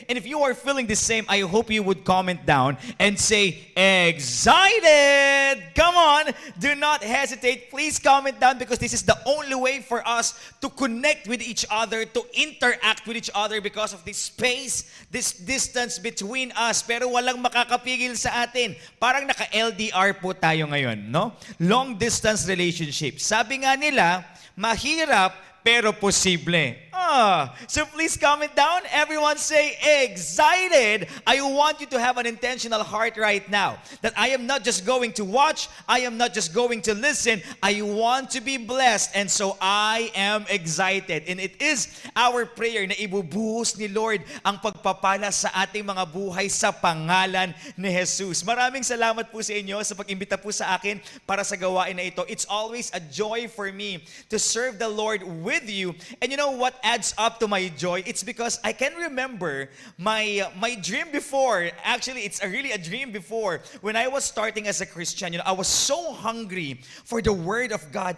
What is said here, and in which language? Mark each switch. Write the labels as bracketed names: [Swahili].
[English] And if you are feeling the same, I hope you would comment down and say, excited! Come on, do not hesitate. Please comment down because this is the only way for us to connect with each other, to interact with each other because of this space, this distance between us. [Filipino] Pero walang makakapigil sa atin. Parang naka-LDR po tayo ngayon, no? [English] Long distance relationship. [Filipino] Sabi nga nila, mahirap pero posible. [English] So please comment down. Everyone say, excited. I want you to have an intentional heart right now. That I am not just going to watch. I am not just going to listen. I want to be blessed. And so I am excited. And it is our prayer [Filipino] na ibubuhos ni Lord ang pagpapala sa ating mga buhay sa pangalan ni Jesus. Maraming salamat po sa inyo sa pag-imbita po sa akin para sa gawain na ito. [English] It's always a joy for me to serve the Lord with you. And you know what adds up to my joy? It's because I can remember my dream before. Actually, it's really a dream before. When I was starting as a Christian, I was so hungry for the Word of God.